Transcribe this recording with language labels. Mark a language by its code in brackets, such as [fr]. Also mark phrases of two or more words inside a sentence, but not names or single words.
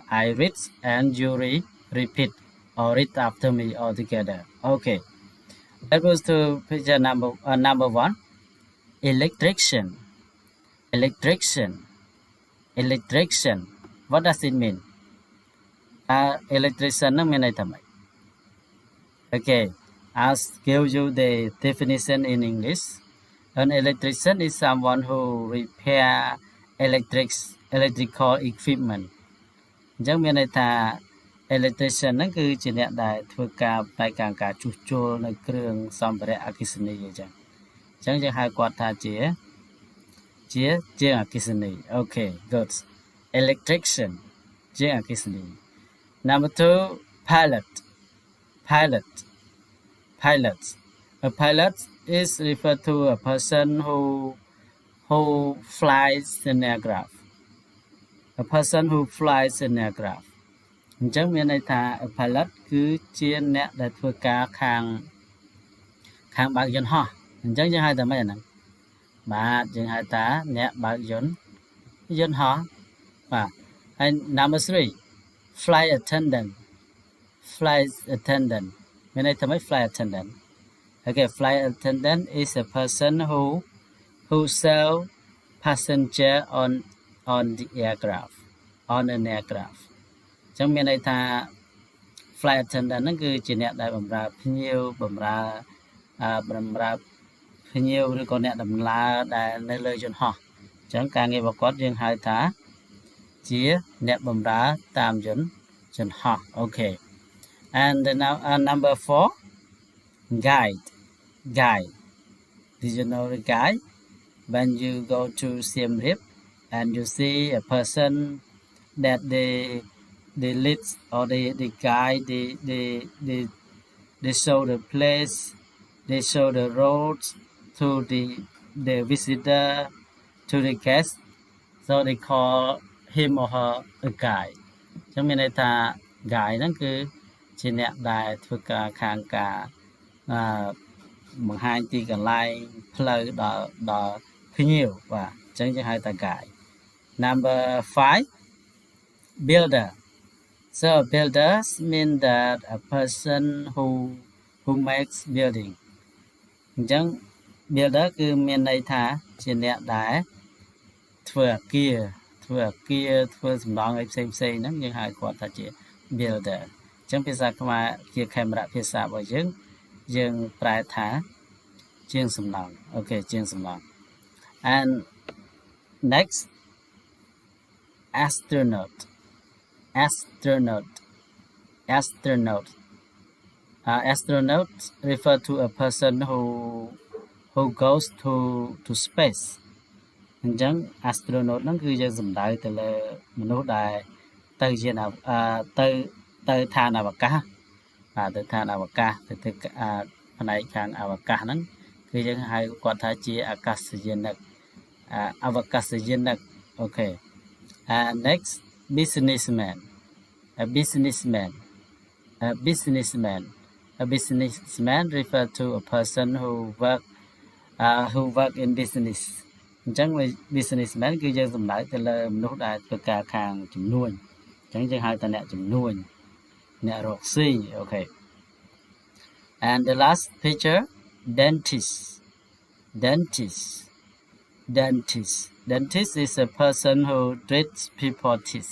[en] I read and you repeat or read after me all together. Okay, that goes to picture number one. Electrician, electrician, electrician. What does it mean? Electrician [km] នឹងមានន័យថាម៉េច [en] Okay, I'll give you the definition in English. An electrician is someone who repair electrical equipment. [km] អញ្ចឹងមានន័យថា electrician ហ្នឹងគឺជាអ្នកដែលធ្វើការផ្នែកខាងការជួសជុលនៅគ្រឿងសម្ភារៈអគ្គិសនីអញ្ចឹងយើងហៅគាត់ថាជាអគ្គិសនី [en] Okay, good. Electrician [km] ជាអគ្គិសនី [en] Number 2, pilot. A pilot is referred to a person who flies an aircraft. A person who flies an aircraft. [km] អញ្ចឹងមានន័យថា [en] a pilot [km] គឺជាអ្នកដែលធ្វើការខាងបើកយន្តហោះអញ្ចឹងយើងហៅថាម៉េចអាហ្នឹងបាទយើងហៅថាអ្នកបើកយន្តហោះបាទ [en] and number 3, flight attendant. [km] មានន័យថាម៉េច [en] flight attendant? Okay, flight attendant is a person who serve passenger on the aircraft, on an aircraft. [km] អញ្ចឹងមានន័យថា [en] flight attendant [km] ហ្នឹងគឺជាអ្នកដែលបម្រើភ្ញៀវបម្រើភ្ញៀវឬក៏អ្នកដំណើរដែលនៅលើយន្តហោះអញ្ចឹងការងាររបស់គាត់យើងហៅថាជាអ្នកបម្រើតាមយន្តហោះ Okay. [en] And now number 4, guide. Did you know the guide? When you go to Siem Reap and you see a person that they lead or they guide, they show the place, they show the roads to the visitor, to the guest, so they call him or her a guide. [km] ចឹងមានន័យថា guide ហ្នឹងគឺជាអ្នកដែលធ្វើការខាងការបង្ហាញទីកន្លែងផ្លូវដល់ភ្ញៀវបាទអញ្ចឹងយើងហៅថា guide. [en] Number 5, builder. So builders mean that a person who makes building. [km] អញ្ចឹង builder គឺមានន័យថាជាអ្នកដែលធ្វើអគារធ្វើសំណង់អីផ្សេងហ្នឹងយើងហៅគាត់ថាជា builder. អញ្ចឹងភាសាខ្មែរជាខេមរៈភាសារបស់យើងប្រែថាជាងសំណង់ Okay, ជាងសំណង់ [en] And next, astronaut. Astronaut refer to a person who goes to space. [km] អញ្ចឹង astronaut ហ្នឹងគឺយើងសំដៅទៅលើមនុស្សដែលទៅយានទៅឋានអវកាសបាទទៅឋានអវកាសទៅផ្នែកខាងអវកាសហ្នឹងគឺយើងហៅគាត់ថាជាអាកាសយានិកអវកាសយានិក Okay. [en] Next, businessman. A businessman refer to a person who work in business. [km] អញ្ចឹង businessman គឺយើងសំដៅទៅលើមនុស្សដែលធ្វើការខាងជំនួញអញ្ចឹងយើងហៅថាអ្នកជំនួញអ្នករកស៊ី Okay. [en] And the last picture, dentist. Dentist is a person who treats people teeth.